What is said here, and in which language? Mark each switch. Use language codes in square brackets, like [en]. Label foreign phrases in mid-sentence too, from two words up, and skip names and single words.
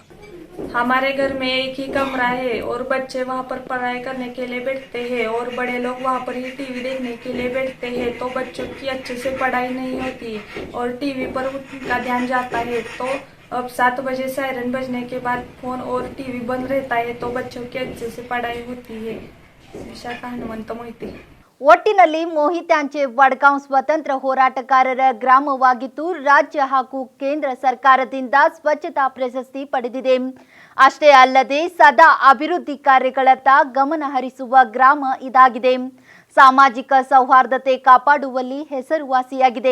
[hi] हमारे घर में एक ही कमरा है और बच्चे वहाँ पर पढ़ाई करने के लिए बैठते हैं और बड़े लोग वहाँ पर ही टीवी देखने के लिए बैठते हैं, तो बच्चों की अच्छे से पढ़ाई नहीं होती और टीवी पर उनका ध्यान जाता है. तो अब 7 बजे सायरन बजने के बाद फोन और टीवी बंद रहता है, तो बच्चों की अच्छे से पढ़ाई होती है. विशाखा हनुमंत मोहिते. [kn] ಒಟ್ಟಿನಲ್ಲಿ ಮೋಹಿತ್ಯಾಂಚೆ ವಡ್ಗಾಂವ್ ಸ್ವತಂತ್ರ ಹೋರಾಟಗಾರರ ಗ್ರಾಮವಾಗಿದ್ದು ರಾಜ್ಯ ಹಾಗೂ ಕೇಂದ್ರ ಸರ್ಕಾರದಿಂದ ಸ್ವಚ್ಛತಾ ಪ್ರಶಸ್ತಿ ಪಡೆದಿದೆ. ಅಷ್ಟೇ ಅಲ್ಲದೆ ಸದಾ ಅಭಿವೃದ್ಧಿ ಕಾರ್ಯಗಳತ್ತ ಗಮನ ಹರಿಸುವ ಗ್ರಾಮ ಇದಾಗಿದೆ. ಸಾಮಾಜಿಕ ಸೌಹಾರ್ದತೆ ಕಾಪಾಡುವಲ್ಲಿ ಹೆಸರುವಾಸಿಯಾಗಿದೆ.